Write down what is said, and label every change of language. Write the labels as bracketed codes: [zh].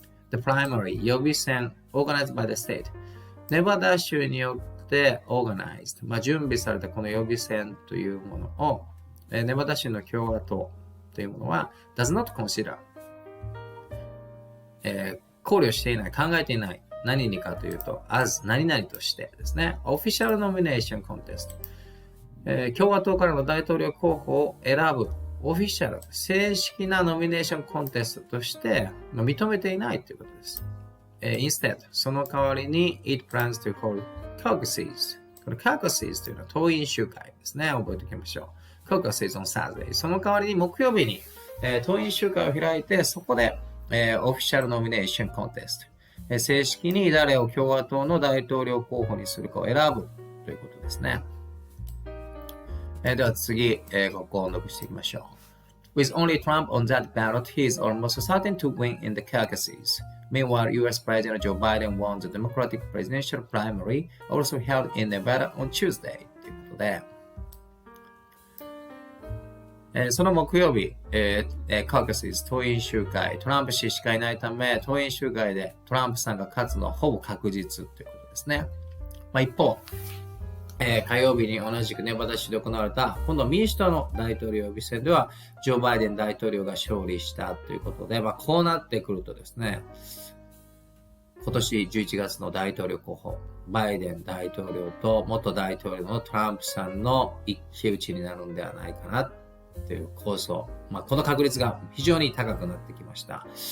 [en] The primary [ja] 予備選 [en] organized by the state [ja] ネバダ州によってorganized 準備されたこの予備選というものをネバダ州の共和党というものは [en] does not consider [ja] 考慮していない、考えていない。何にかというと、as 何々としてですね。 [en] Official Nomination Contest、 [ja] 共和党からの大統領候補を選ぶオフィシャル、正式なノミネーションコンテストとして認めていないということです。 [en] Instead、 [ja] その代わりに [en] It plans to hold caucuses。 [ja] これ caucuses というのは党員集会ですね。覚えておきましょう。 [en] caucuses on Saturday。 [ja] その代わりに木曜日に、党員集会を開いて、そこでオフィシャルノミネーションコンテスト。正式に誰を共和党の大統領候補にするかを選ぶということですね。では次、ここを音読していきましょう。 [en] With only Trump on that ballot, he is almost certain to win in the caucuses. Meanwhile, U.S. President Joe Biden won the Democratic presidential primary, also held in Nevada on Tuesday. [ja] ということで、その木曜日、caucuses 党員集会、トランプ氏しかいないため、党員集会でトランプさんが勝つのはほぼ確実ということですね。一方、火曜日に同じくネバダ州で行われた、今度民主党の大統領予備選では、ジョー・バイデン大統領が勝利したということで、こうなってくるとですね、今年11月の大統領候補、バイデン大統領と元大統領のトランプさんの一騎打ちになるんではないかなという構想、この確率が非常に高くなってきました。